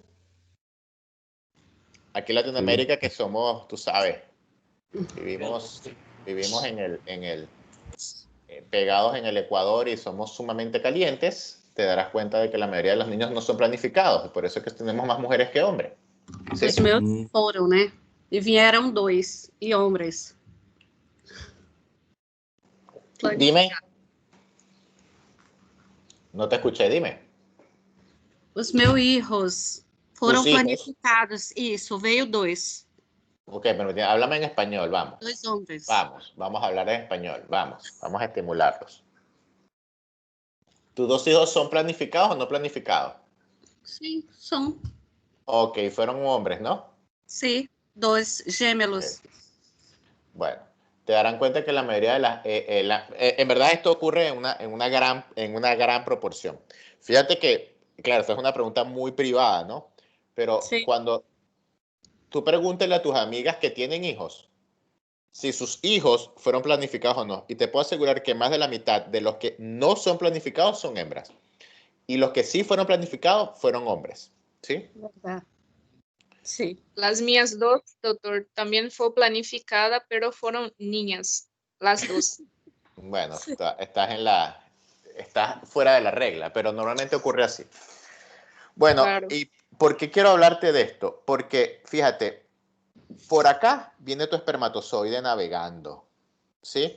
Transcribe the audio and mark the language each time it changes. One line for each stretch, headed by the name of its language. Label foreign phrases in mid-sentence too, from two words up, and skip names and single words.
Spanish: Aquí en Latinoamérica, que somos, tú sabes, vivimos pegados en el Ecuador y somos sumamente calientes, te darás cuenta de que la mayoría de los niños no son planificados. Por eso es que tenemos más mujeres que hombres. ¿Sí?
Portuguese: Os meus foram, né? E vieram 2, e hombres.
Spanish: Dime. No te escuché, dime.
Portuguese: Os meus hijos foram
Spanish: Tus hijos.
Portuguese: planificados. Isso, veio 2.
Spanish: Ok, pero háblame en español, vamos. 2 hombres. Vamos a hablar en español, vamos a estimularlos. ¿Tus 2 hijos son planificados o no planificados?
Portuguese: Sim, são.
Spanish: Ok, fueron hombres, ¿no?
Portuguese: Sim, 2 gêmeos.
Spanish: Bueno, te darán cuenta que la mayoría de las... en verdad esto ocurre en una gran proporción. Fíjate que, claro, esta es una pregunta muy privada, ¿no? Pero Sí. cuando tú pregúntale a tus amigas que tienen hijos, si sus hijos fueron planificados o no, y te puedo asegurar que más de la mitad de los que no son planificados son hembras. Y los que sí fueron planificados fueron hombres, ¿sí?
Portuguese: Verdade. Sim.
Spanish: Las mías 2, doctor, también fue planificada, pero fueron niñas, las 2. Bueno, estás fuera de la regla, pero normalmente ocurre así. Bueno, Claro. ¿y por qué quiero hablarte de esto? Porque, fíjate, por acá viene tu espermatozoide navegando, ¿sí?